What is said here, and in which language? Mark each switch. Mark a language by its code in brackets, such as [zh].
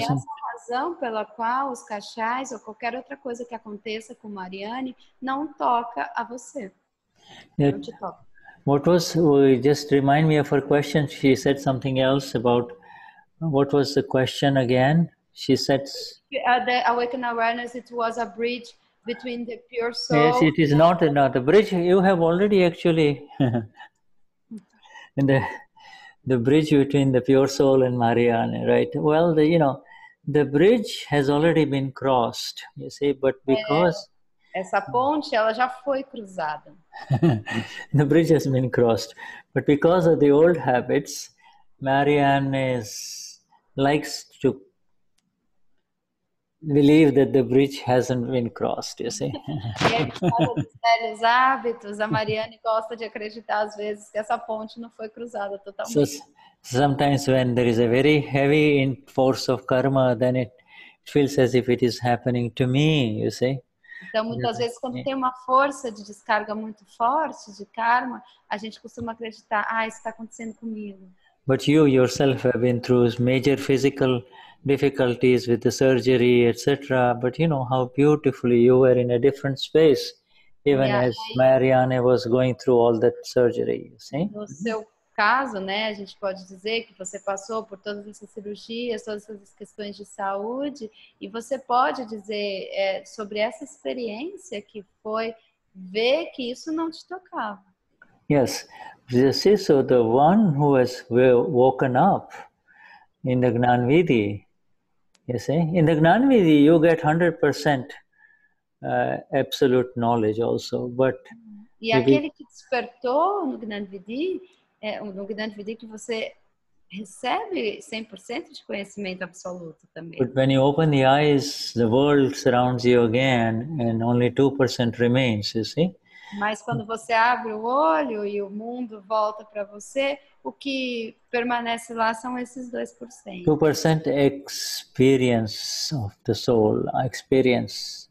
[pt] E essa razão pela qual os kashais ou qualquer outra coisa que aconteça com Marianne não toca a você. Não te toca. [en] Just remind me of her question. She said something else about, what was the question again? She said... The awakened awareness, it was a bridge between the pure soul... Yes, it is not a bridge. You have already actually... the bridge between the pure soul and Marianne, right? Well, the bridge has already been crossed, you see, but because... [pt] Essa ponte, ela já foi cruzada. [en] The bridge has been crossed, but because of the old habits, Marianne likes to believe that the bridge hasn't been crossed, you see. [pt] E por causa dos velhos hábitos, a Marianne gosta de acreditar às vezes que essa ponte não foi cruzada totalmente. [en] So sometimes when there is a very heavy force of karma, then it feels as if it is happening to me, you see. [pt] Então, muitas vezes, quando tem uma força de descarga muito forte de karma, a gente costuma acreditar, isso está acontecendo comigo. [en] But you yourself have been through major physical difficulties with the surgery, etc. But you know how beautifully you were in a different space, even as Marianne was going through all that surgery, you see? [pt] No seu caso, né, a gente pode dizer que você passou por todas essas cirurgias, todas essas questões de saúde, e você pode dizer sobre essa experiência que foi ver que isso não te tocava. [en] Yes, you see, so the one who has woken up in the Gnani Vidhi, you see, in the Gnani Vidhi you get 100% absolute knowledge also. But [pt] E aquele que despertou no Gnani Vidi, no Gnani Vidi que você recebe 100% de conhecimento absoluto também. [en] But when you open the eyes, the world surrounds you again and only 2% remains, you see? [pt] Mas quando você abre o olho e o mundo volta para você, o que permanece lá são esses 2%. [en] 2% experience of the soul, experience.